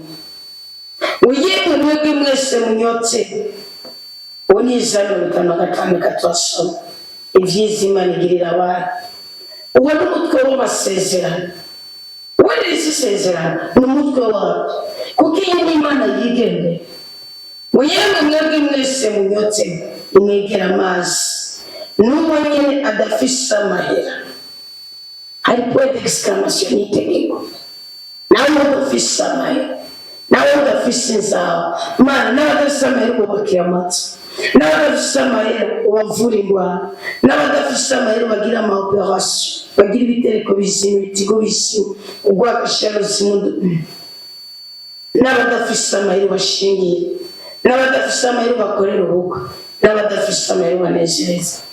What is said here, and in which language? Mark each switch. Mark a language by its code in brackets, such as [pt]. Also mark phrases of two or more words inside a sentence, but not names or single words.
[rn] Uyemwe mwebwe mwese munyotse, uwo ni Isaya 55 katwasoma ibyiza Imana igirira abantu. Uwo ni umutwe w'amasezerano. Uwo ni isezerano ni umutwe wacu kuko iyi ni Imana yigendera. Uyemwe mwebwe mwese munyotse imwegera amazi, n'uwo nyene adafise amahera. Hari [fr] point d'exclamation [rn] y'itegeko. Nawe udafise amahera, nawe udafise inzara, Mana nawe udafise amahera ubakira amatwi, nawe udafise amahera ubavura indwara, nawe udafise amahera bagira amaoperation, bagira ibitereko bizima, ibitigo bizima, urwagasharo zimudu, nawe udafise amahera ubashingiye, nawe udafise amahera ubakorera ubukwe, nawe udafise amahera ubanezereza.